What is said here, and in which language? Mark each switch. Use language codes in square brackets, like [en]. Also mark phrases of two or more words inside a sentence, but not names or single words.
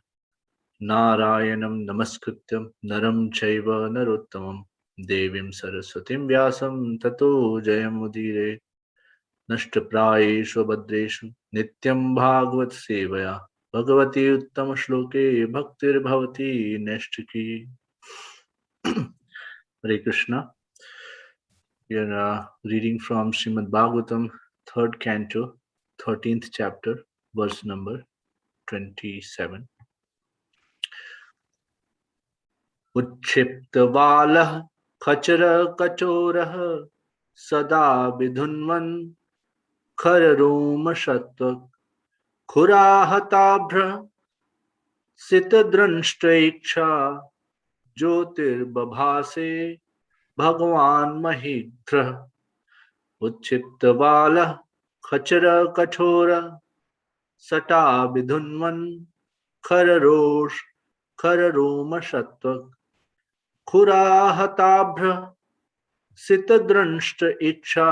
[sa] नारायणं नमस्कृत्यं नरं चैव नरोत्तमम् देवीं सरस्वतीं व्यासं ततो जयमुदीरे. नष्टप्रायेषु भद्रेषु नित्यं भागवत सेवया भगवती उत्तम श्लोके भक्तिर्भवती नैष्ठिकी. हरे कृष्ण. [en] We are reading from Srimad Bhagavatam, 3rd canto, 13th chapter, verse number 27. [sa] उच्छिप्तवालः खचर कठोरः सटा विधुन्वन् खररोम शत्व खुराहताभ्र सितद्रंष्ट्रेक्षा ज्योतिर्बभासे भगवान महीध्र उच्छिप्तबाल खचर कठोर सटा विधुन्वन खररोम शत्व खुराहताभ्र सितद्रंष्ट इच्छा